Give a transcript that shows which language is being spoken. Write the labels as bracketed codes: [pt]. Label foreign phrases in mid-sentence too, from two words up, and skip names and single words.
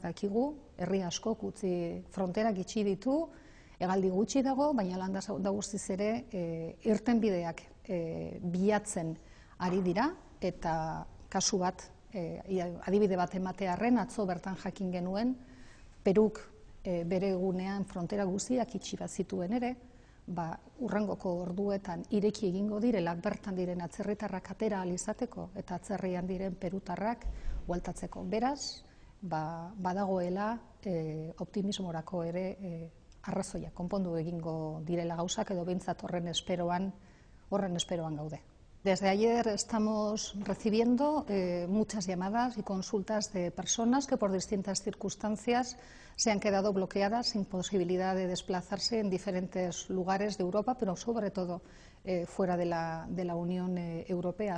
[eu] dakigu, herri asko utzi fronterak itxi ditu, hegaldi gutxi dago, baina lan da guztiz ere irtenbideak bilatzen ari dira, eta kasu bat, adibide bat ematearren, atzo bertan jakin genuen, Peruk bere egunean frontera guztiak itxi bat zituen ere, urrengoko orduetan ireki egingo direla bertan diren atzerritarrak atera ahal izateko eta atzerrian diren perutarrak bueltatzeko. Beraz, badagoela optimismorako ere arrazoia konpondu egingo direla gauzak edo behintzat horren esperoan gaude. [es] Desde ayer estamos recibiendo muchas llamadas y consultas de personas que por distintas circunstancias se han quedado bloqueadas sin posibilidad de desplazarse en diferentes lugares de Europa, pero sobre todo fuera de la Unión Europea.